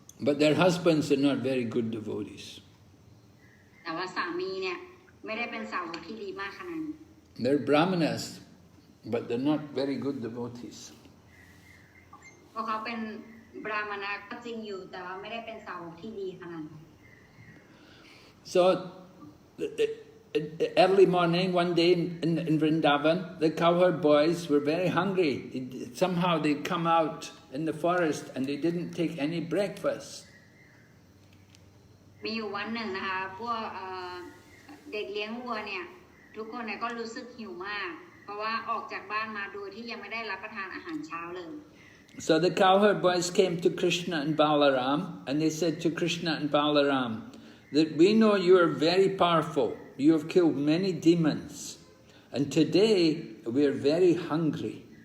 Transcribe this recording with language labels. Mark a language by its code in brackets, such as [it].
[en] But their husbands are not very good devotees. [th] แต่ว่าสามีเนี่ยไม่ได้เป็นสาวกที่ดีมากขนาดนั้น [en] They're Brahmanas, but they're not very good devotees. [th] เพราะเขาเป็นบราหมณะก็จริงอยู่แต่ว่าไม่ได้เป็นสาวกที่ดีขนาดนั้น [en] So early morning, one day in Vrindavan, the cowherd boys were very hungry. Somehow they come out in the forest and they didn't take any breakfast. [th] มีอยู่วันหนึ่งนะคะพวกเด็กเลี้ยงวัวเนี่ยทุกคนเนี่ยก็รู้สึกหิวมากเพราะว่าออกจากบ้านมาโดยที่ยังไม่ได้รับประทานอาหารเช้าเลย [en] So the cowherd boys came to Krishna and Balaram and they said to Krishna and Balaram that we know you are very powerful. You have killed many demons, and today we are very hungry.